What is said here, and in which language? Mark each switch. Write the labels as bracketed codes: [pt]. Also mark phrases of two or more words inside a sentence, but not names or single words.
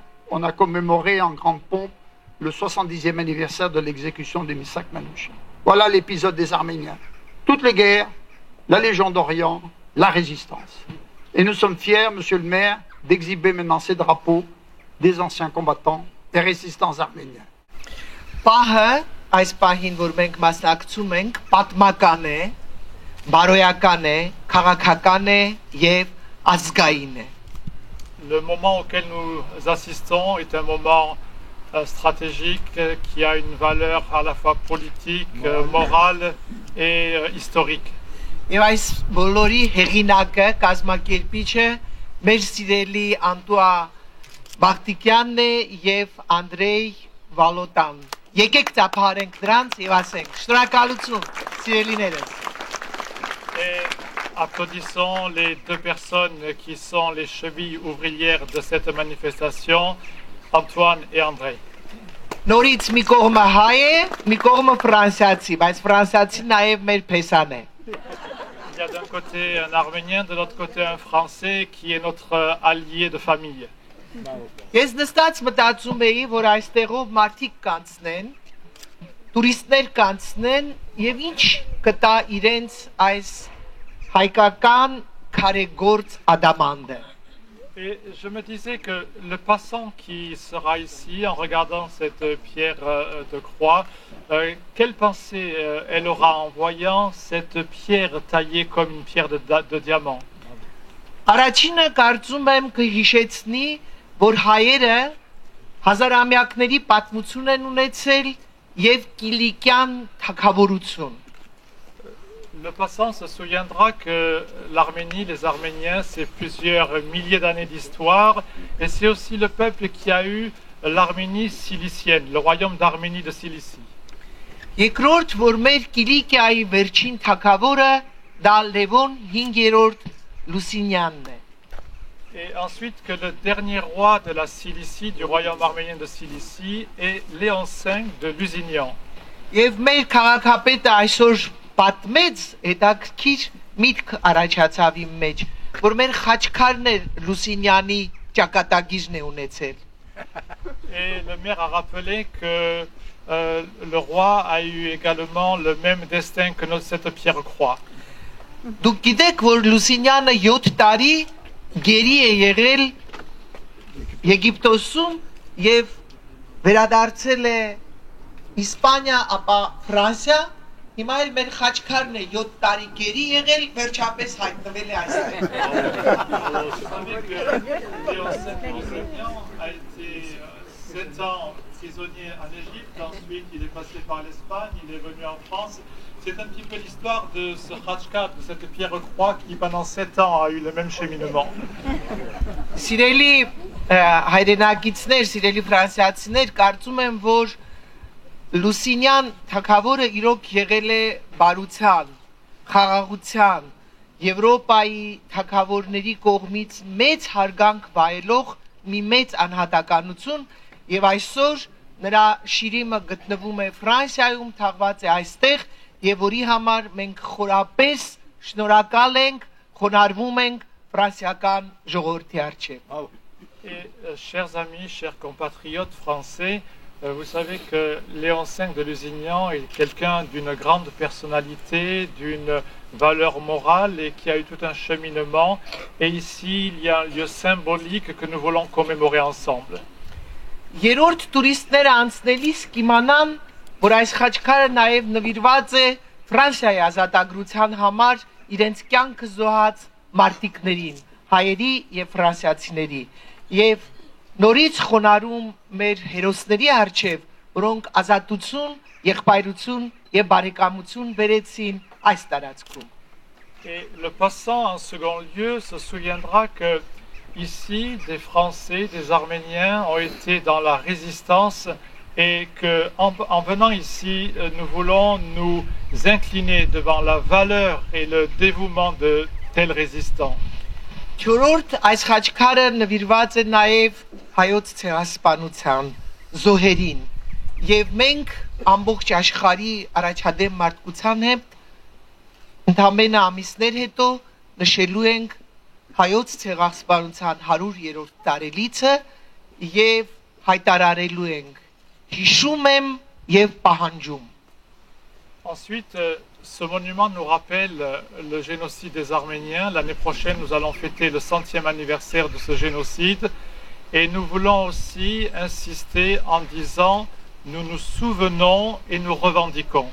[fr] On a commémoré en grande pompe le 70e anniversaire de l'exécution de Misak Manouchian. Voilà l'épisode des Arméniens. Toutes les guerres, la Légion d'Orient, la résistance. Et nous sommes fiers, monsieur le maire, d'exhiber maintenant ces drapeaux des anciens combattants et résistants arméniens. [hy] Պահը, այս պահին, որ մենք մասնակցում ենք, պատմական է, բարոյական է, քաղաքական է եւ ազգային է։ [fr] Le moment auquel nous assistons est un moment stratégique qui a une valeur à la fois politique, morale et historique. [hy] Եվ այս բոլորի հեղինակը, կազմակերպիչը մեր սիրելի Անտուա Բախտիկյանն է եւ Անդրեյ Վալոտան։ Եկեք ծափարենք դրանց եւ ասենք շնորհակալություն, սիրելիներս։ [fr] Et applaudissons les 2 personnes qui sont les chevilles ouvrières de cette manifestation, Antoine et André. [hy] Նորից մի կողմը հայ է, մի կողմը ֆրանսիացի, բայց ֆրանսիացին նաեւ մեր փեսան է։ [fr] Il y a d'un côté un Arménien, de l'autre côté un Français qui est notre allié de famille. [hy] Ես նստած մտածում էի, որ այստեղով մարդիկ կանցնեն, տուրիստներ կանցնեն եւ ինչ կտա իրենց այս հայկական քարեգործ ադամանդը։ [fr] Et je me disais que le passant qui sera ici, en regardant cette pierre de croix, quelle pensée elle aura en voyant cette pierre taillée comme une pierre de diamant? [hy] Առաջինը կարծում եմ կհիշեցնի, որ հայերը հազարամյակների պատմություն են ունեցել եւ կիլիկյան թագավորություն։ [fr] Le passant se souviendra que l'Arménie, les Arméniens, c'est plusieurs milliers d'années d'histoire, et c'est aussi le peuple qui a eu l'Arménie cilicienne, le royaume d'Arménie de Cilicie. [hy] Երկրորդ, որ մեր Կիլիկիայի վերջին թագավորը դա Լևոն 5-րդ Լուսինյանն է։ [fr] Et ensuite que le dernier roi de la Cilicie, du royaume arménien de Cilicie, est Léon V de Lusignan. [hy] Եվ մեր քաղաքապետը այսօր պատմեց, հետաքրքիր միտք առաջացավ իմ մեջ, որ մեր Խաչքարն էր Լուսինյանի ճակատագիրն է ունեցել։ [fr] Et le maire a rappelé que le roi a eu également le même destin que cette pierre croix. [hy] Դուք գիտեք, որ Լուսինյանը 7 տարի գերի է եղել Եգիպտոսում եւ վերադարձել է Իսպանիա, ապա Ֆրանսիա Հիմա էլ մեր խաչքարն է 7 տարի գերի եղել, վերջապես հայտնվել է այստեղ։ [fr] Vous savez que Léon Saint-Enseignant a été 7 ans prisonnier en Égypte, ensuite il est passé par l'Espagne, il est venu en France. C'est un petit peu l'histoire de ce Khachkar, de cette pierre croix qui pendant 7 ans a eu le même cheminement. [hy] Սիրելի հայրենակիցներ, սիրելի ֆրանսիացիներ, կարծում եմ, որ Լուսինյան թագավորը իրոք եղել է բարության, խաղաղության, Եվրոպայի թագավորների կողմից մեծ հարգանք վայելող մի մեծ անհատականություն եւ այսօր նրա շիրիմը գտնվում է Ֆրանսիայում, թաղված է այստեղ եւ որի համար մենք խորապես շնորհակալ ենք, խոնարհվում ենք ֆրանսիական ժողովրդի առջեւ։ [fr] Et chers amis, chers compatriotes français, vous savez que Léon V de Lusignan est quelqu'un d'une grande personnalité, d'une valeur morale et qui a eu tout un cheminement. Et ici, il y a un lieu symbolique que nous voulons commémorer ensemble. [hy] Երրորդ տուրիստները անցնելիս կիմանան, որ այս խաչքարը նաև նվիրված է Ֆրանսիայի ազատագրության համար իրենց կյանքը զոհած մարտիկներին, հայերի եւ ֆրանսիացիների, եւ նորից խոնարհում մեր հերոսների առջև, որոնք ազատություն, եղբայրություն եւ բարեկամություն բերեցին այս տարածքում։ [fr] Et le passant en second lieu se souviendra que ici, des Français, des Arméniens ont été dans la résistance et qu'en venant ici, nous voulons nous incliner devant la valeur et le dévouement de tels résistants. [hy] Չորրորդ այս խաչքարը նվիրված է նաև հայոց ցեղասպանության զոհերին եւ մենք ամբողջ աշխարհի առաջադեմ մարդկության հետ ընդամենը ամիսներ հետո նշելու ենք հայոց ցեղասպանության 100-րդ տարելիցը եւ հայտարարելու ենք հիշում եմ եւ պահանջում։ [fr] Ensuite, ce monument nous rappelle le génocide des Arméniens. L'année prochaine, nous allons fêter le 100e anniversaire de ce génocide. Et nous voulons aussi insister en disant, nous nous souvenons et nous revendiquons.